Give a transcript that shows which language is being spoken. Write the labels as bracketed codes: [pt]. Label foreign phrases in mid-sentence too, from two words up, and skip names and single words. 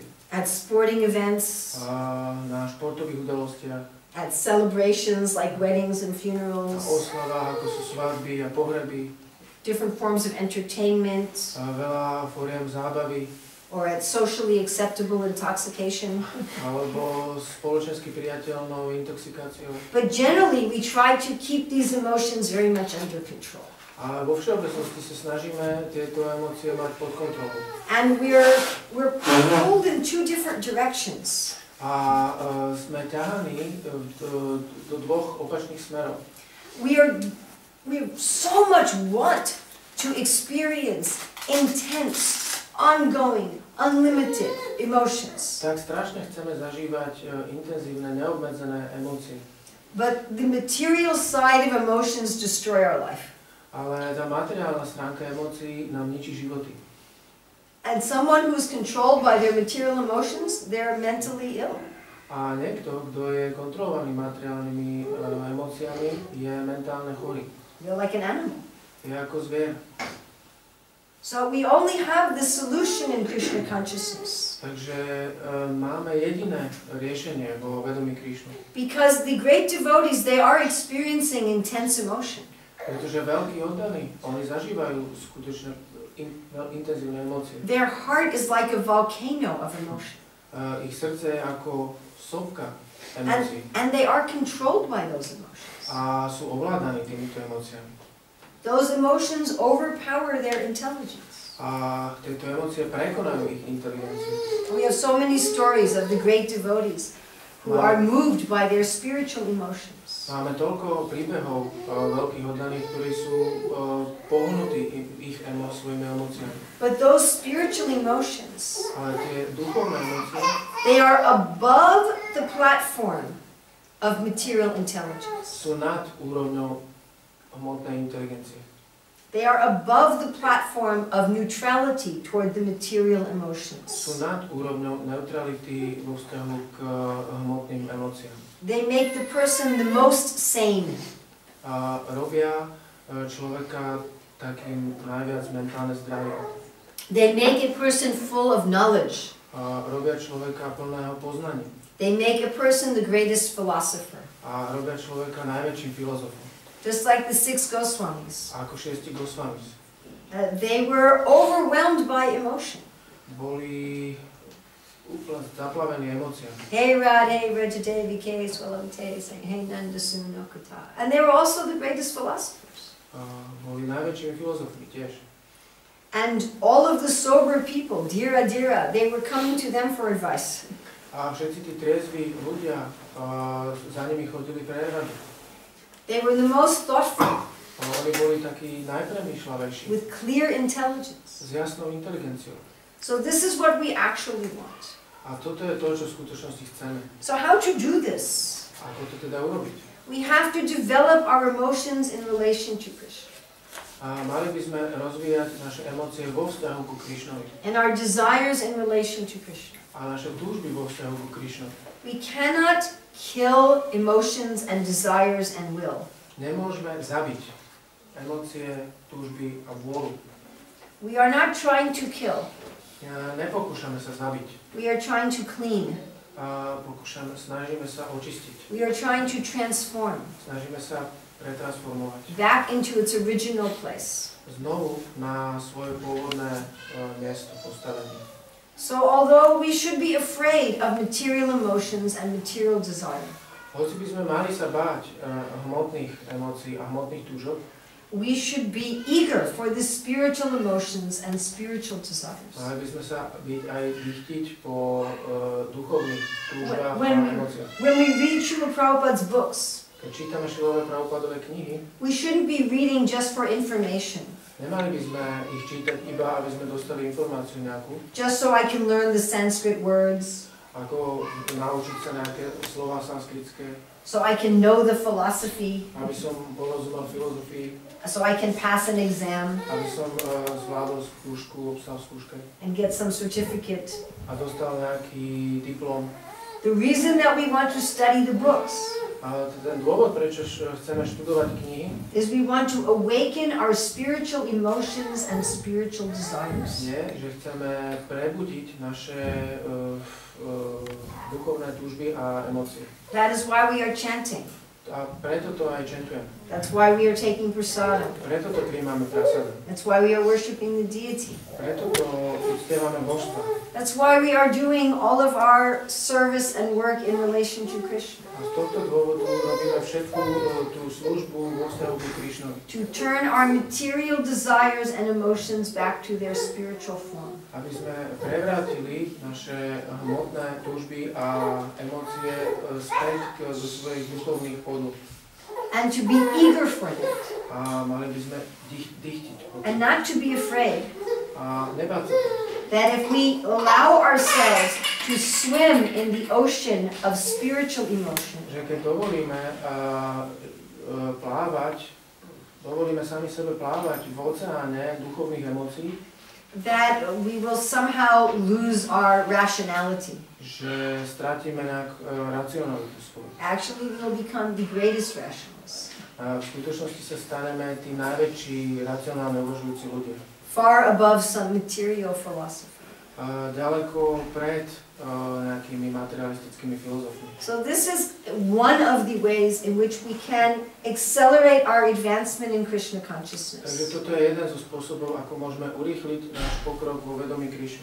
[en] At sporting events, [sk] Na športových udalostiach, [en] at celebrations like weddings and [sk] na [en] funerals, [sk] oslavách, ako sú svadby a pohreby, [en] different forms of entertainment, [sk] veľa foriem zábavy, [en] or at socially acceptable intoxication. [sk] alebo spoločensky priateľnou intoxikáciou. [en] But generally, we try to keep these emotions very much under control. [sk] A vo všeobecnosti sa snažíme tieto emócie mať pod kontrolou. [en] And we're pulled in two different directions. [sk] A sme ťahaní do dvoch opačných smerov. [en] We so much want to experience intense, ongoing, unlimited emotions. [sk] Tak strašne chceme zažívať intenzívne, neobmedzené emócie. [en] But the material side of emotions destroy our life. [sk] Ale tá materiálna stránka emócií nám ničí životy. [en] And someone who's controlled by their material emotions, they're mentally ill. [sk] A niekto, kto je kontrolovaný materiálnymi emóciami, je mentálne chorý. [en] They're like an animal. [sk] Je ako zvier. [en] So we only have the solution in Krishna consciousness. [sk] Takže máme jediné riešenie vo vedomí Krišnu. [en] Because the great devotees, they are experiencing intense emotion. [sk] Pretože veľkí oddaní, oni zažívajú skutočne intenzívne emócie. [en] Their heart is like a volcano of emotion. [sk] Ich srdce je ako sopka emócií. [en] And they are controlled by those emotions. [sk] A sú ovládaní týmito emóciami. [en] Those emotions overpower their intelligence. [sk] A tieto emócie prekonajú ich inteligenciu. [en] We have so many stories of the great devotees who are moved by their spiritual emotions. [sk] Máme toľko príbehov veľkých oddaných, ktorí sú pohnutí svojimi emóciami. [en] But those spiritual emotions, [sk] Ale tie duchovné emócie, [en] they are above the platform of material intelligence. [sk] sú nad úrovňou hmotnej inteligencie. [en] They are above the platform of neutrality toward the material emotions. [sk] Sú nad úrovňou neutrality vo vzťahu k hmotným emóciám. [en] They make the person the most sane. [sk] A robia človeka takým najviac mentálne zdravým. [en] They make a person full of knowledge. [sk] A robia človeka plného poznania. [en] They make a person the greatest philosopher. [sk] A robia človeka najväčším filozofom. [en] Just like the 6 Goswamis. [sk] Ako 6 Goswamis. [en] They were overwhelmed by emotion. [sk] Boli úplne zaplavení emóciami. [sa] Hey Radhe, Devi, hey Nanda Suno Kata. [en] And they were also the greatest philosophers. [sk] Boli najväčšími filozofmi tiež. [en] And all of the sober people, Dira, they were coming to them for advice. [sk] A všetci tí triezví ľudia za nimi chodili pre radu. [en] They were the most thoughtful. [sk] Oni boli takí najpremýšľavejší. [en] With clear intelligence. [sk] S jasnou inteligenciou. [en] So this is what we actually want. [sk] A toto je to, čo v skutočnosti chceme. [en] So how to do this? [sk] Ako to teda urobiť? [en] We have to develop our emotions in relation to Krishna. [sk] A mali by sme rozvíjať naše emócie vo vzťahu ku Krišnovi. [en] And our desires in relation to Krishna. [sk] A naše túžby vo vzťahu ku Krišnovi. [en] We cannot kill emotions and desires and will. [sk] Nemôžeme zabiť emócie, túžby a vôľu. [en] We are not trying to kill. [sk] Nepokúšame sa zabiť. [en] We are trying to clean. [sk] Snažíme sa očistiť. [en] We are trying to transform. [sk] Snažíme sa pretransformovať. [en] Back into its original place. [sk] Znovu na svoje pôvodné miesto, postavenie. [en] So although we should be afraid of material emotions and material desire, [sk] Hoci by sme mali sa báť hmotných emócií a hmotných túžob, [en] we should be eager for the spiritual emotions and spiritual desires. [sk] Mali by sme sa byť aj dychtiť po duchovných túžbách a [en] When [sk] emóciách. [en] we read Srila Prabhupada's books, [sk] Keď čítame Šrilové Prabhupádové knihy, [en] we shouldn't be reading just for information, [sk] nemali by sme ich čítať iba, aby sme dostali informáciu nejakú, [en] just so I can learn the Sanskrit words, [sk] ako naučiť sa nejaké slova sanskritské, [en] so I can know the philosophy, [sk] aby som porozumel filozofii, [en] so I can pass an exam [sk] aby som zvládol skúšku, obstal skúške [en] and get some certificate. [sk] a dostal nejaký diplom. [en] The reason that we want to study the books [sk] A ten dôvod, prečo chceme študovať knihy, [en] is we want to awaken our spiritual emotions and spiritual desires. [sk] je, že chceme prebudiť naše duchovné túžby a emócie. [en] That is why we are chanting. [sk] A preto to aj čentujem. [en] That's why we are taking prasadam. [sk] Preto to príjmame prasadom. [en] That's why we are worshiping the deity. [sk] Preto to uctievame božstva. [en] That's why we are doing all of our service and work in relation to Krishna. [sk] A z tohto dôvodu robíme všetku tú službu vo vzťahu ku Krišnovi. [en] To turn our material desires and emotions back to their spiritual form. [sk] Aby sme prevrátili naše hmotné túžby a emócie späť zo svojich duchovných podôb. [en] And to be eager for that. [sk] A mali by sme dychtiť. [en] And not to be afraid [sk] A nebáť sa. [en] that if we allow ourselves to swim in the ocean of spiritual emotion, [sk] Že keď dovolíme plávať, dovolíme sami sebe plávať v oceáne duchovných emócií, [en] that we will somehow lose our rationality. [sk] že stratíme nejak racionalitu svoju. [en] Actually, we will become the greatest rationalists, [sk] A v skutočnosti sa staneme tí najväčší racionálne uvažujúci ľudia. [en] far above some material philosophy. [sk] Ďaleko pred nejakými materialistickými filozofiami. [en] So this is one of the ways in which we can accelerate our advancement in Krishna [sk] Takže [en] consciousness. [sk] toto je jeden zo spôsobov, ako môžeme urýchliť náš pokrok vo vedomí Krišny.